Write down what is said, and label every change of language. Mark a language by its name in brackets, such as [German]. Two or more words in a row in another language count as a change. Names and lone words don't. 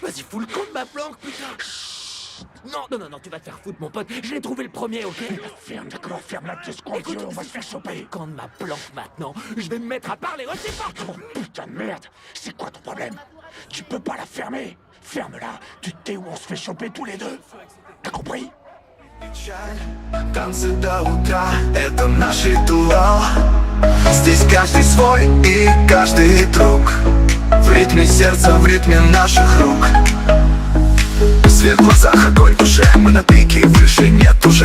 [French] fous le camp de ma planque, putain. Non, tu vas te faire foutre, mon pote. Je l'ai trouvé le premier, ok? Ferme, d'accord, ferme la pièce qu'on veut, on va se faire choper. Le camp de ma planque maintenant. Je vais me mettre à parler, oh, c'est pas. Oh putain de merde, c'est quoi ton problème? Tu peux pas la fermer. Ferme-la, tu te tais ou on se fait choper tous les deux. T'as compris? [Russian] Танцы до утра, это наш ритуал. Здесь каждый свой и каждый друг. В ритме сердца, в ритме наших рук. Свет в глазах, огонь в душе. Мы на пике, выше нет уже.